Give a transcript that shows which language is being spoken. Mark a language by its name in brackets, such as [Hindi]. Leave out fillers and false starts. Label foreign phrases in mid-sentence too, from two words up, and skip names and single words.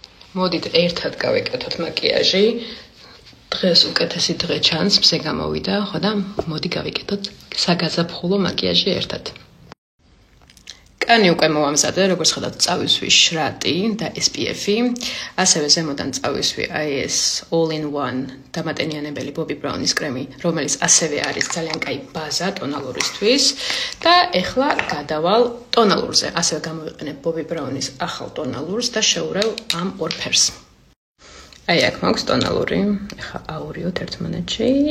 [Georgian] მოდით ერთად გავეკეთოთ მაკიაჟი. დღეს უკეთესი დღე ჩანს, მზე გამოვიდა, ხო და მოდი გავიკეთოთ საგაზაფხულო მაკიაჟი ერთად. კანი უკვე მოვამზადე, როგორც ხედავთ, წავისვი შრატი და SPF-ი, ასევე ზემოდან წავისვი ეს [English] all-in-one [Georgian] დამატენიანებელი Bobbi Brown-ის კრემი, რომელიც ასევე არის ძალიან კაი ბაზა ტონალურისთვის და ეხლა გადავალ ტონალურზე. ასევე გამოვიყენებ Bobbi Brown-ის ახალ ტონალურს და შევურევ ამ ორ ფერს. აი აქ მაქვს ტონალური, ეხლა აურიოთ ერთმანეთში.